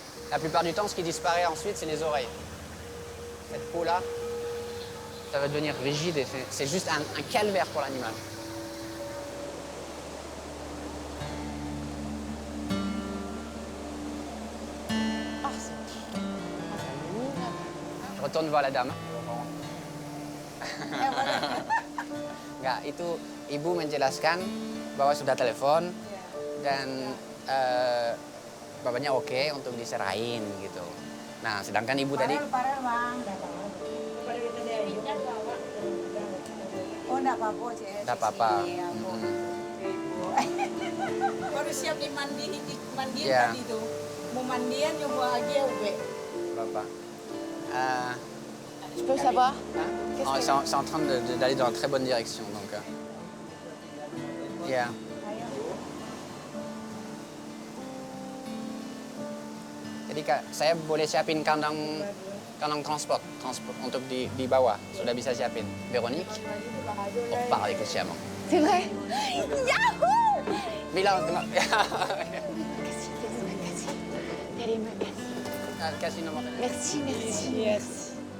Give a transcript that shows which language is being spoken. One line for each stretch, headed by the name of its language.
French: La plupart du temps, ce qui disparaît ensuite, c'est les oreilles. Cette peau-là, ça va devenir rigide et c'est juste un calvaire pour l'animal. Je retourne voir la dame.
Indonesian: Enggak, itu ibu menjelaskan bahwa sudah telepon dan bapaknya oke untuk diserahin gitu. Nah, sedangkan ibu tadi... Parel, Bang. Oh, enggak apa-apa, Cek. Enggak apa-apa. Baru siap dimandiin Iya. tadi tuh. Mau mandian nyoba aja, Ube. Bapak.
French: Je peux savoir? Oh, c'est en train d'aller dans la très bonne direction, donc...
Indonesian: Yeah. Jadi Dika, saya boleh siapin kandang transport untuk di bawah. Sudah bisa siapin.
French: Véronique, on repart avec le siamang. C'est vrai? Yahoo!
Indonesian: Bilang, Terima kasih. kasih nomor.
French: Merci, merci.
English: Yes.